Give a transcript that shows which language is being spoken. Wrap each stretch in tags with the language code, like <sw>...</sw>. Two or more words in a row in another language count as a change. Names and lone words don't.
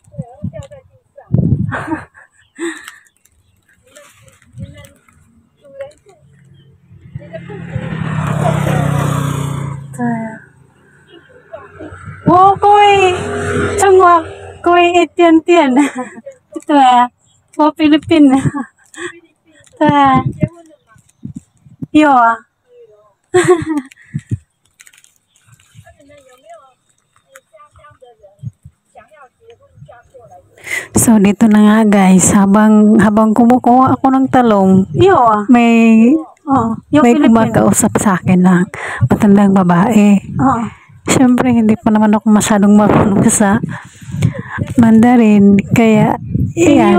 <zh>对啊，我贵，中国贵一点点。对啊，我菲律宾的。对啊，有啊。</zh> <tl>So dito na nga guys, habang kumukuha ako ng talong, may may kumakausap sa akin na matandang babae. Siyempre hindi pa naman ako masyadong marunong sa Mandarin, kaya yan.</tl>